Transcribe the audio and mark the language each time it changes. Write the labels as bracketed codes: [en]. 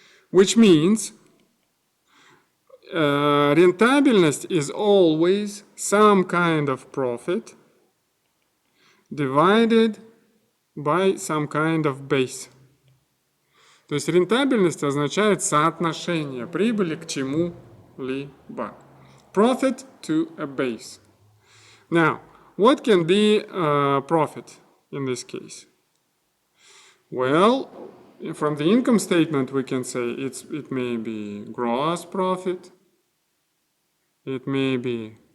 [en] Which means рентабельность is always some kind of profit divided by some kind of base. [ru] То есть рентабельность означает соотношение прибыли к чему-либо. [en] Profit to a base. Now, what can be profit in this case? Well, from the income statement we can say it may be gross profit. It may be...